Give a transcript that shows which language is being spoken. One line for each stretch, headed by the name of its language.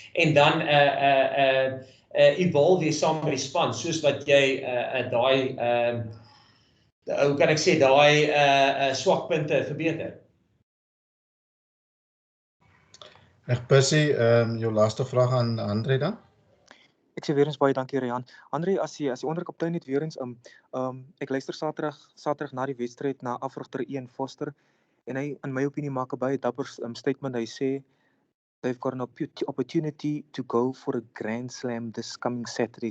Afrikaans: En dan evolve jy saam met die span, soos wat jy daai hoe kan ek sê, daai swakpunte verbeter. Percy, jou laaste vraag aan Andre dan? Ek sê weer eens baie dankie Rian. Andre, as jy onderkaptein net weer eens ek luister Saterdag na die wedstryd na afrigter Ian Foster en hy in my opinie maak 'n baie dapper statement. Hy sê
English: they've got an opportunity to go for a grand slam this coming Saturday.